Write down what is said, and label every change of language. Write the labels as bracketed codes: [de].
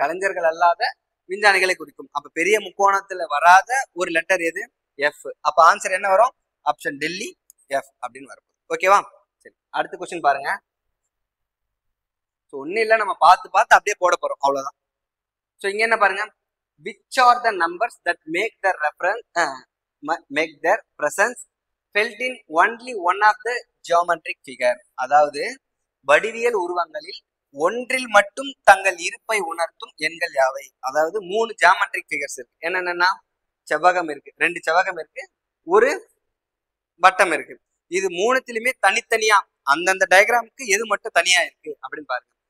[ta] கலைஞர்கள் அல்லாத விஞ்ஞானிகளை குறிக்கும். அப்ப பெரிய முக்கோணத்துல வராத ஒரு லெட்டர் எது? எஃப். அப்ப ஆன்சர் என்ன வரும்? ஆப்ஷன் டெல்லி எஃப் அப்படின்னு வரும். ஓகேவா? சரி, அடுத்த கொஸ்டின் பாருங்க. ஒன்னும் இல்ல, நம்ம பார்த்து அப்படியே போட போறோம், அவ்வளவுதான். சோ இங்க என்ன பாருங்க, [en] which are the numbers that make their reference make their presence felt in only one of the geometric figure. [ta] அதாவது வடிவியல் உருவங்களில் ஒன்றில் மட்டும் தங்கள் இருப்பை உணர்த்தும் எண்கள் யாவை? அதாவது 3 ஜியோமெட்ரிக் ஃபிகர்ஸ் இருக்கு. என்னென்னா செவ்வகம் இருக்கு, 2 செவ்வகம் இருக்கு, ஒரு வட்டம் இருக்கு. இது மூணுத்திலுமே தனித்தனியா அந்தந்த டயக்ராமுக்கு எது மட்டும் தனியா இருக்கு அப்படின்னு பாருங்க.